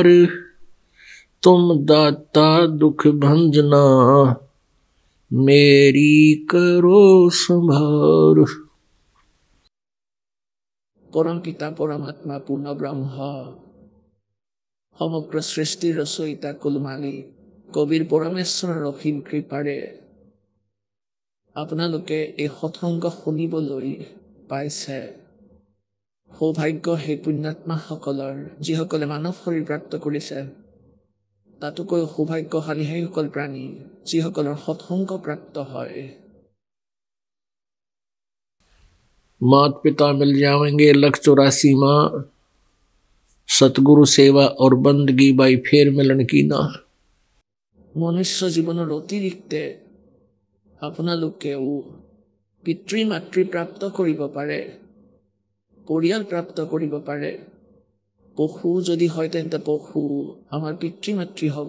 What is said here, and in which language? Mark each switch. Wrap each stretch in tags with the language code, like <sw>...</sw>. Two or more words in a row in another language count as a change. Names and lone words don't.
<hi>तुम दाता दुख भंजना मेरी करो संभार। परम पिता परमात्मा पूर्ण ब्रह्म समग्र सृष्टि रचयिता कुलमाली</hi> <as>কবির পৰমেশ্বৰৰ অসীম কৃপাৰে আপোনালোকে এই সৎসংগ শুনিবলৈ পাইছে। সৌভাগ্য সেই পুণ্যাত্মাসকলৰ যিসকলে মানৱ শৰীৰ প্ৰাপ্ত কৰিছে। তাতোকৈ সৌভাগ্যশালী সেইসকল প্ৰাণী যিসকলৰ সৎসংগ প্ৰাপ্ত হয়।</as> <hi>मात पिता मिल जाएंगे 184 माँ। सतगुरु सेवा और बंदगी बाई फेर मिलन की ना।</hi> <as>মনুষ্য জীৱনৰ অতিৰিক্তে আপোনালোকেও পিতৃ মাতৃ প্ৰাপ্ত কৰিব পাৰে, পৰিয়াল প্ৰাপ্ত কৰিব পাৰে। পশু যদি হয় তেন্তে পশু আমাৰ পিতৃ মাতৃ হ'ব।</as>